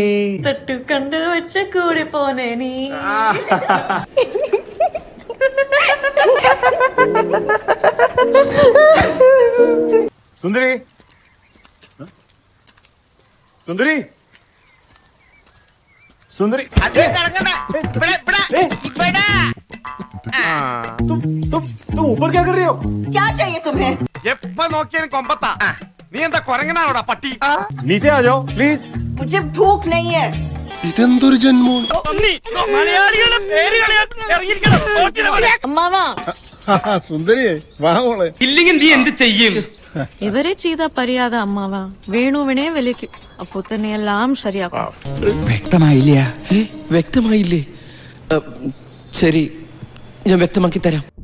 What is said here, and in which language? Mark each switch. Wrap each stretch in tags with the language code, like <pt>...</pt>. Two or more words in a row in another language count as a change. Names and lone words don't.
<ml>തൊട്ടു കണ്ടു വെച്ച കൂടി പോനേ നീ.</ml> <hi>സുന്ദരി സുന്ദരി സുന്ദരി ऊपर क्या कर रही हो? क्या चाहिए तुम्हें?</hi> <ml>എപ്പ നോക്കിയാലും കൊമ്പത്താ. നീ എന്താ കൊരങ്ങനാണോടാ പട്ടി?</ml> <hi>नीचे आ जाओ प्लीज. मुझे भूख नहीं है.</hi> <ml>ഇതെന്തൊരു ജന്മോ? അമ്മാവാ സുന്ദരി വാ മോളെ. ഇല്ലെങ്കിൽ നീ എന്ത് ചെയ്യും? ഇവരെ ചെയ്ത പരിയാത അമ്മാവാ വേണുവിനെ വിളിക്കും, അപ്പൊ തന്നെ എല്ലാം ശരിയാക്കും. വ്യക്തമായില്ലേ? ശരി, ഞാൻ വ്യക്തമാക്കി തരാം.</ml>